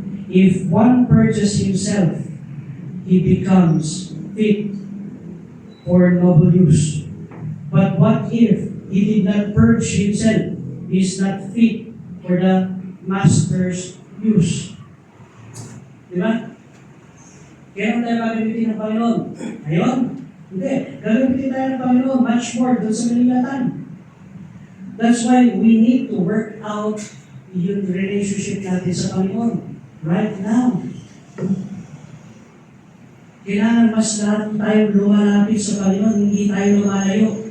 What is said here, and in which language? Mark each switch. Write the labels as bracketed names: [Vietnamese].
[English] If one purges himself, he becomes fit for noble use. But what if he did not purge himself? He is not fit for the master's use. [Filipino] Diba? Kaya tayo gagamitin ng Panginoon? Ngayon? Hindi. Gagamitin tayo ng Panginoon [English] much more [Filipino] doon sa malingatan. [English] That's why we need to work out yung relationship [Filipino] natin sa Panginoon [English] right now. [Filipino] Kailangan mas lahat tayo lumalapit sa Panginoon, hindi tayo lumalayo.